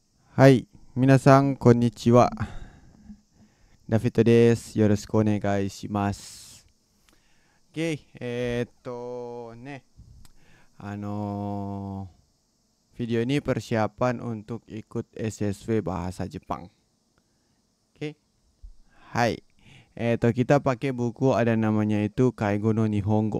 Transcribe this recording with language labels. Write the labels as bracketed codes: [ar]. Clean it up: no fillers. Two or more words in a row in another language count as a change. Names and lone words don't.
[ja] はい、皆さんこんにちは。ダフィットです。よろしくお願いします。 [id] Oke, video ini persiapan untuk ikut SSW Bahasa Jepang. Oke, hai. Kita pakai buku ada namanya itu Kaigo no Nihongo.